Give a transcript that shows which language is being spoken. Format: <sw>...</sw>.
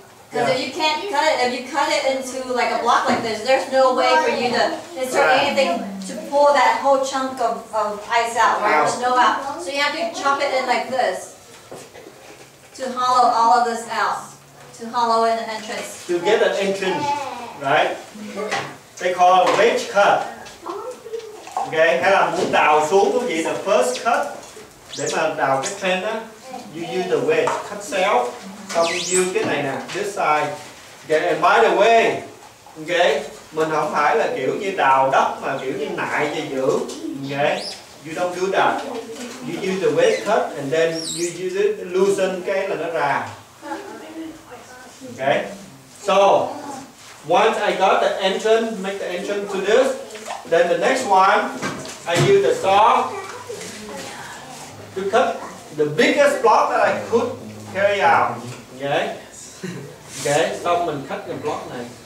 <en>Because if you can't cut it, if you cut it into like a block like this, there's no way for you to insert anything to pull that whole chunk of ice out, right? Snow out. So you have to chop it in like this to hollow all of this out, to hollow in the entrance. To get an entrance, right? They call it wedge cut.</en> <vi>Okay, hay là muốn đào xuống quý vị,</vi> <en>the first cut</en> <vi>để mà đào cái trend á,</vi> <en>you use the wedge,</en> <vi>cắt xéo, xong you use cái này nè,</vi> <en>this side. Okay, and by the way, okay,</en> <vi>mình không phải là kiểu như đào đất mà kiểu như nại cho giữ.</vi> <en>Okay, you don't do that. You use the wedge cut and then you use it loosen</en> <vi>cái là nó ra.</vi> <en>Okay, so once I got the entrance, make the entrance to this. Then the next one, I use the saw to cut the biggest block that I could carry out. Okay?</en> <vi>Okay, xong mình</vi> <en>cut</en> <vi>cái block này.</vi>